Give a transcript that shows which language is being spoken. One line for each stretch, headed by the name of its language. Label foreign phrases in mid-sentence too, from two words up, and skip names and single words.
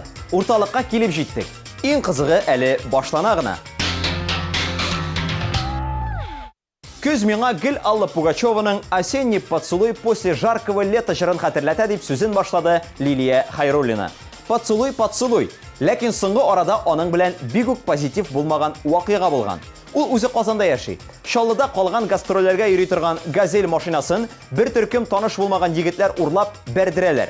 Tatar: Урталыкка килеп җиттек. Иң кызыгы әле башлана гына. Көз миңа Гөл Алла Пугачеваның «Осенний поцелуй после жаркого лета» җырын хәтерләтә дип сүзен башлады Лилия Хайруллина.
Russian: Поцелуй, поцелуй.
Tatar: Ләкин соңгы арада аның белән бик үк позитив булмаган вакыйга булган. Ул үзе Казанда яши. Чаллыда калган гастрольләргә йөри торган «Газель» машинасын бер төркем таныш булмаган егетләр урлап бәрдерәләр.